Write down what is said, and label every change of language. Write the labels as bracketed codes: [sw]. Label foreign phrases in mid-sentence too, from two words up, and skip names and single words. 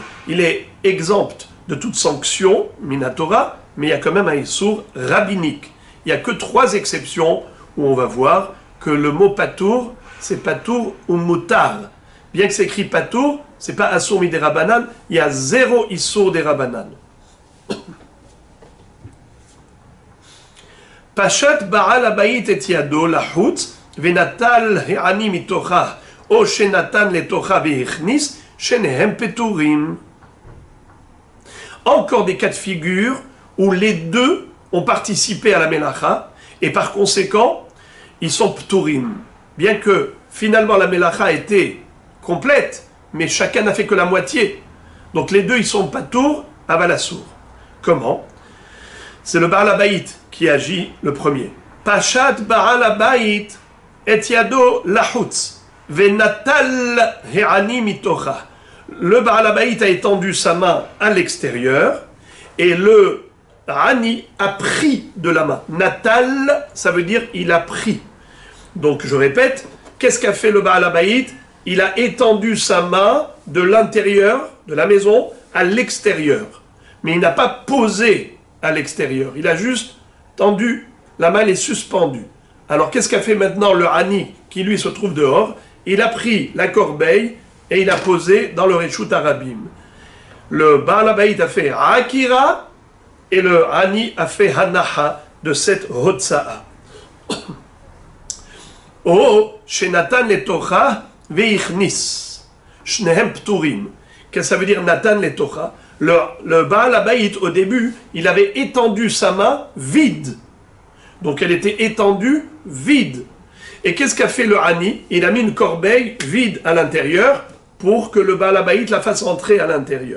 [fr] Il est exempt de toute sanction Minatora, mais il y a quand même un Issour rabbinique. Il n'y a que 3 exceptions où on va voir que le mot Patour, c'est Patour ou Mutar. Bien que c'est écrit Patour, c'est pas [he] אסור מדרבנן, [fr] il y a 0 [he] איסור דרבנן. פשט בעל הבית את ידו לחוץ ונטל העני מתוכה או שנתן לתוכה והכניס שניהם פטורים. [fr] Encore des cas de figure où les deux ont participé à la Melacha, et par conséquent, ils sont Pturim. Bien que finalement la Melacha était complète, mais chacun n'a fait que la moitié. Donc les deux, ils sont [he] פטור אבל אסור. [fr] Comment? C'est le [he] בעל הבית [fr] qui agit le premier. [he] פשט בעל הבית את ידו לחוץ ונטל העני מתוכה. [fr] Le [he] בעל הבית [fr] a étendu sa main à l'extérieur et le Ani a pris de la main. Natal, ça veut dire il a pris. Donc je répète, qu'est-ce qu'a fait le [he] בעל הבית? [fr] Il a étendu sa main de l'intérieur de la maison à l'extérieur. Mais il n'a pas posé à l'extérieur. Il a juste tendu, la main elle est suspendue. Alors qu'est-ce qu'a fait maintenant le Ani qui lui se trouve dehors? Il a pris la corbeille et il a posé dans le [he] רשות הרבים. [fr] Le [he] בעל הבית [fr] a fait Akira et le Ani a fait Hanaha de cette Hotsa'a. [he] או שנתן לתוכה והכניס. שניהם פטורים. [fr] Qu'est-ce que ça veut dire [he] נתן לתוכה? [fr] Le [he] בעל הבית, [fr] au début, il avait étendu sa main vide. Donc elle était étendue vide. Et qu'est-ce qu'a fait le Ani? Il a mis une corbeille vide à l'intérieur pour que le [he] בעל הבית [fr] la fasse rentrer à l'intérieur.